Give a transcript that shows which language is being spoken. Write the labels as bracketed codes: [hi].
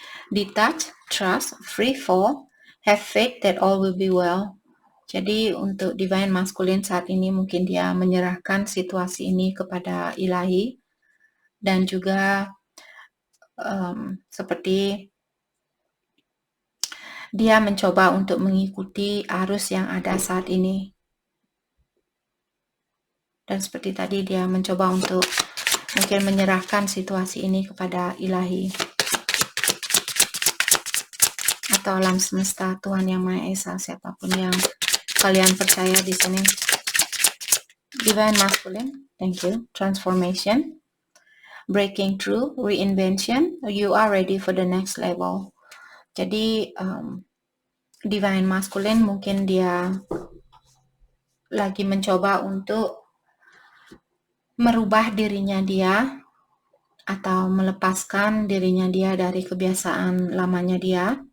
[en] Detach, trust, free fall, have faith that all will be well. [id] Jadi untuk divine masculine saat ini mungkin dia menyerahkan situasi ini kepada ilahi, dan juga seperti dia mencoba untuk mengikuti arus yang ada saat ini. Dan seperti tadi dia mencoba untuk mungkin menyerahkan situasi ini kepada ilahi atau alam semesta, Tuhan Yang Maha Esa, siapapun yang kalian percaya di sini. [en] Divine masculine, thank you. Transformation, breaking through, reinvention, you are ready for the next level. [id] Jadi divine masculine mungkin dia lagi mencoba untuk merubah dirinya dia atau melepaskan dirinya dia dari kebiasaan lamanya dia.